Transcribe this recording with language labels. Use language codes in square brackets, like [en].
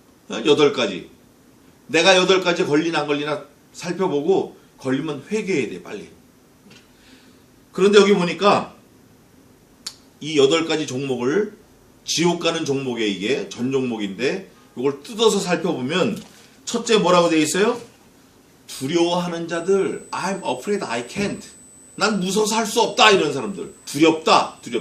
[ko] 8가지. 내가 8가지 걸리나 안 걸리나 살펴보고 걸리면 회개해야 돼, 빨리. 그런데 여기 보니까 이 8가지 종목을 지옥 가는 종목에 이게 전 종목인데 이걸 뜯어서 살펴보면 첫째 뭐라고 되어 있어요? 두려워하는 자들, [en] I'm afraid I can't. [ko] 난 무서워서 할 수 없다, 이런 사람들. 두렵다.